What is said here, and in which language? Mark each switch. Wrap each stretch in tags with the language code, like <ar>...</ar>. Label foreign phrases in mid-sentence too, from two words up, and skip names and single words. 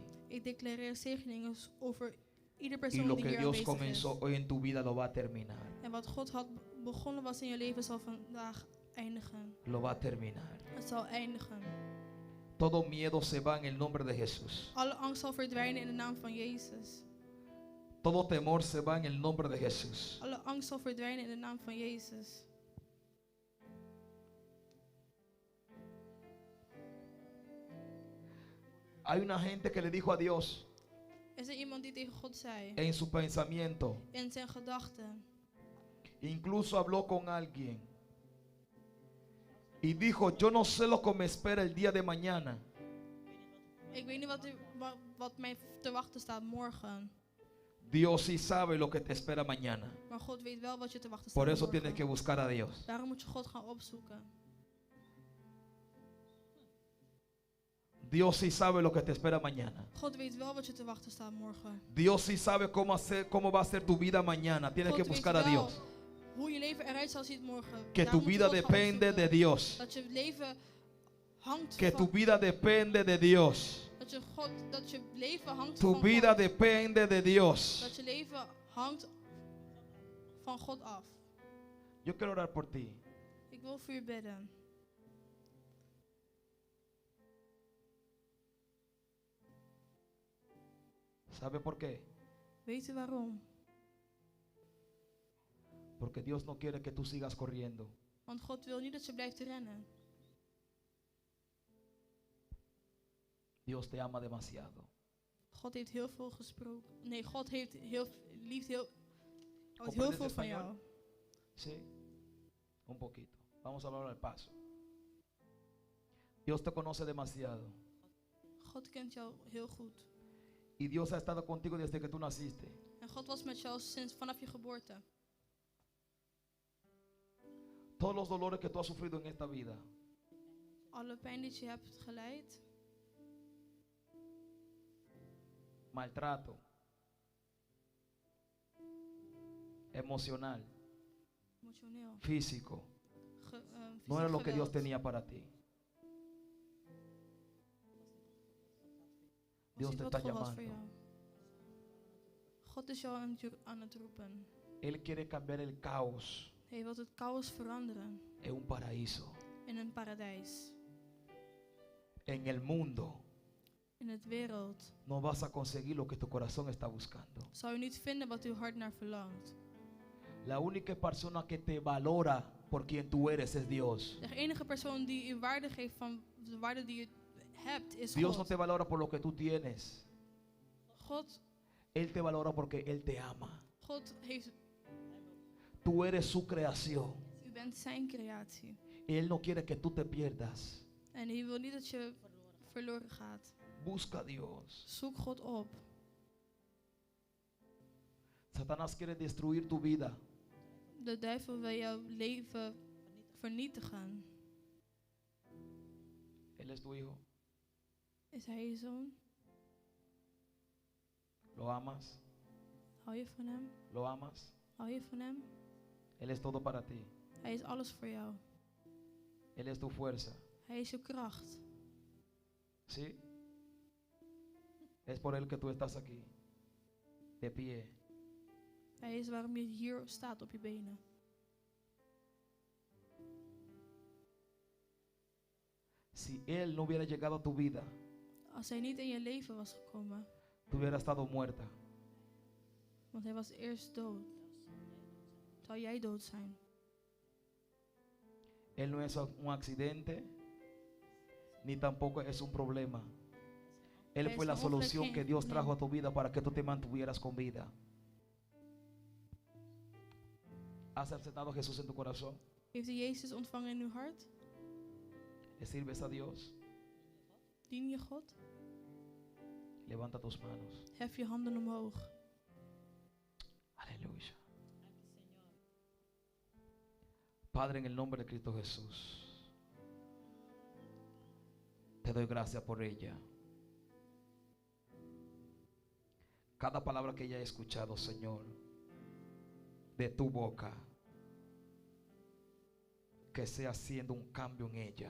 <nl>Ik declareer zegeningen over ieder</nl> <es>Y</es> <nl>persoon</nl> <es>lo</es> <nl>die</nl> <es>que</es> <nl>hier</nl> <es>Dios</es> <nl>aanwezig</nl> <es>comenzó</es> <nl>is.</nl> <es>hoy en tu vida lo va a terminar.</es> <nl>En wat God had begonnen was in je leven zal vandaag eindigen.</nl> <es>Lo va a terminar.</es> <nl>Het zal eindigen.</nl> <es>Todo miedo se va en el nombre de Jesús.</es> <nl>Alle angst zal verdwijnen in de naam van Jezus.</nl> <es>Todo temor se va en el nombre de Jesús.</es> <nl>Alle angst zal verdwijnen in de naam van Jezus.</nl> <es>Hay una gente que le dijo a Dios</es> <nl>Is er iemand die tegen God zei,</nl> <es>en su pensamiento,</es> <nl>in zijn gedachten,</nl> <es>incluso habló con alguien y dijo, yo no sé lo que me espera el día de mañana.</es> <nl>ik weet niet wat mij te wachten staat morgen.</nl> <es>Dios sí sabe lo que te espera mañana.</es> <nl>Maar God weet wel wat je te wachten staat</nl> <es>Por eso</es> <nl>morgen.</nl> <es>tienes que buscar a Dios.</es> <nl>Daarom moet je God gaan opzoeken.</nl> <es>Dios sí sabe lo que te espera mañana.</es> <nl>God weet wel wat je te wachten staat morgen.</nl> <es>Dios sí sabe cómo va a ser tu vida mañana. Tienes</es> <nl>God</nl> <es>que buscar</es> <nl>weet</nl> <es>a</es> <nl>wel</nl> <es>Dios.</es> <nl>hoe je leven eruit zal zien morgen.</nl> <es>Que</es> <nl>Daar</nl> <es>tu</es> <nl>moet je</nl> <es>vida</es> <nl>God gaan</nl> <es>depende</es> <nl>opzoeken.</nl> <es>de Dios.</es> <nl>Dat je leven hangt</nl> <es>Que tu</es> <nl>van,</nl> <es>vida depende de Dios.</es> <nl>dat je leven hangt</nl> <es>Tu</es> <nl>van</nl> <es>vida</es> <nl>God.</nl> <es>depende de Dios.</es> <nl>Dat je leven hangt van God af.</nl> <es>Yo quiero orar por ti.</es> <nl>Ik wil voor u bidden.</nl> <es>¿Sabe por qué?</es> <nl>Weet u waarom?</nl> <es>Porque Dios no quiere que tú sigas corriendo.</es> <nl>Want God wil niet dat je blijft rennen.</nl> <es>Dios te ama demasiado.</es> <nl>God heeft heel veel gesproken. Nee, God heeft liefst heel</nl> <es>¿Comprendes</es> <nl>veel van</nl> <es>español?</es> <nl>jou.</nl> <es>Sí, un poquito. Vamos a hablar al paso. Dios te conoce demasiado.</es> <nl>God kent jou heel goed.</nl> <es>Y Dios ha estado contigo desde que tú naciste.</es> <nl>En God was met jou vanaf je geboorte.</nl> <es>Todos los dolores que tú has sufrido en esta vida,</es> <nl>Alle pijn die je hebt geleid,</nl> <es>maltrato, emocional,</es> <nl>emotioneel,</nl> <es>físico,</es> <nl>fysiek</nl> <es>no era lo que Dios</es> <nl>geweld,</nl> <es>tenía para ti.</es> <nl>was</nl> <es>Dios</es> <nl>niet</nl> <es>te</es> <nl>wat</nl> <es>está</es> <nl>God had voor</nl> <es>llamando.</es> <nl>jou. God is jou aan het roepen.</nl> <es>Él quiere cambiar el caos</es> <nl>Hij wil het chaos veranderen</nl> <es>en un paraíso.</es> <nl>in een paradijs.</nl> <es>En el mundo</es> <nl>In het wereld</nl> <es>no vas a conseguir lo que tu corazón está buscando.</es> <nl>zou je niet vinden wat uw hart naar verlangt.</nl> <es>La única persona que te valora por quien tú eres es Dios.</es> <nl>De enige persoon die u waarde geeft van de waarde die je hebt is</nl> <es>Dios no</es> <nl>God.</nl> <es>te valora por lo que tú tienes.</es> <nl>God.</nl> <es>Él te valora porque Él te ama.</es> <nl>God heeft,</nl> <es>Tú eres su creación.</es> <nl>u bent zijn creatie.</nl> <es>Y Él no quiere que tú te pierdas.</es> <nl>En hij wil niet dat je verloren gaat.</nl> <es>Busca a Dios.</es> <nl>Zoek God op.</nl> <es>Satanás quiere destruir tu vida.</es> <nl>De duivel wil jouw leven vernietigen.</nl> <es>Él es tu hijo.</es> <nl>Is hij je zoon?</nl> <es>Lo amas.</es> <nl>Hou je van hem?</nl> <es>Lo amas.</es> <nl>Hou je van hem?</nl> <es>Él es todo para ti.</es> <nl>Hij is alles voor jou.</nl> <es>Él es tu fuerza.</es> <nl>Hij is je kracht.</nl> <es>¿Sí? Es por Él que tú estás aquí. De pie.</es> <nl>Hij is waarom je hier staat op je benen.</nl> <es>Si Él no hubiera llegado a tu vida,</es> <nl>Als hij niet in je leven was gekomen,</nl> <es>tú hubieras estado muerta.</es> <nl>want hij was eerst dood, zou jij dood zijn.</nl> <es>Él no es un accidente, ni tampoco es un problema. Él Él fue es la un solución hombre que que- Dios no. trajo a tu vida para que tú te mantuvieras con vida. ¿Has aceptado a Jesús en tu corazón?</es> <nl>Heeft u Jezus ontvangen in uw hart?</nl> <es>¿Le sirves a Dios?</es> <nl>Dien je God?</nl> <es>Levanta tus manos.</es> <nl>Hef je handen omhoog.</nl> <es>Aleluya. Padre, en el nombre de Cristo Jesús, te doy gracias por ella. Cada palabra que ella ha escuchado, Señor, de tu boca, que sea haciendo un cambio en ella.</es>